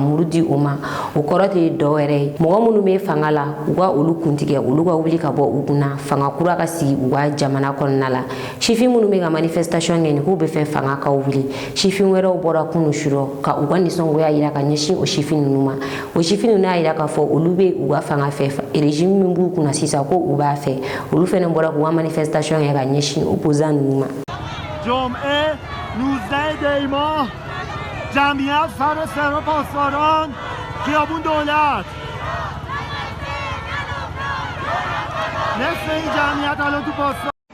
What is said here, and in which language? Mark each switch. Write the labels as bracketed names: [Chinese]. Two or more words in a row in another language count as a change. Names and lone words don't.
[Bambara] muru di o ma o kɔrɔ tɛ dɔwɛrɛ ye mɔgɔ minnu bɛ fanga la u ka olu kuntigɛ olu ka wuli ka bɔ u kunna fanga kura ka sigi u ka jamana kɔnɔna la sifin minnu bɛ ka manifestation kɛ nin k'u bɛ fɛ fanga ka wuli sifin wɛrɛw bɔra kunu surɔ ka u ka nisɔngoya jira ka ɲɛsin o sifin ninnu ma o sifin ninnu y'a jira k'a fɔ olu bɛ u ka fanga fɛ régime min b'u kunna sisan ko u b'a fɛ olu fɛnɛ bɔra k'u ka manifestation kɛ ka ɲɛsin opposant ninnu ma [Persian] جمعه 19 دی ماه جمعیت سر سر پاسداران خیابون دولت نصف این جمعیت الان تو پاسدار